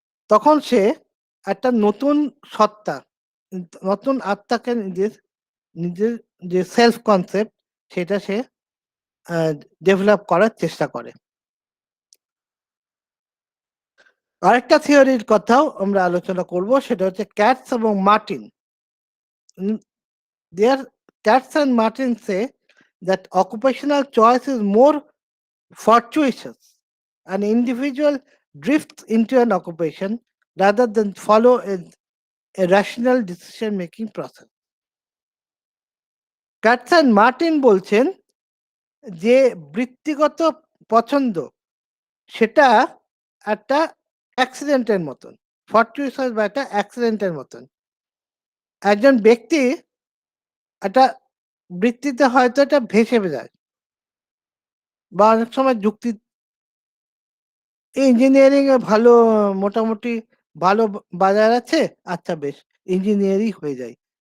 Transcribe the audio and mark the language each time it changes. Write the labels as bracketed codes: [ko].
[bn] তখন সে একটা নতুন সত্তা, নতুন আত্মাকে নিজের নিজের যে সেলফ কনসেপ্ট সেটা সে ডেভেলপ করার চেষ্টা করে। আরেকটা থিওরির কথাও আমরা আলোচনা করব, সেটা হচ্ছে ক্যাটস এবং Martin. [en] There Katz and Martin say that occupational choice is more fortuitous. An individual drifts into an occupation rather than follow a rational decision making process. [bn] Cats and Martin বলছেন যে বৃত্তিগত পছন্দ সেটা একটা অ্যাক্সিডেন্টের মতন, ফর্টিউসাস বা একটা অ্যাক্সিডেন্টের মতন। একজন ব্যক্তি একটা বৃত্তিতে হয়তো এটা ভেসে যায় বা অনেক সময় যুক্তি ইঞ্জিনিয়ারিং এ ভালো মোটামুটি ভালো বাজার আছে, আচ্ছা বেশ ইঞ্জিনিয়ারই হয়ে যাই।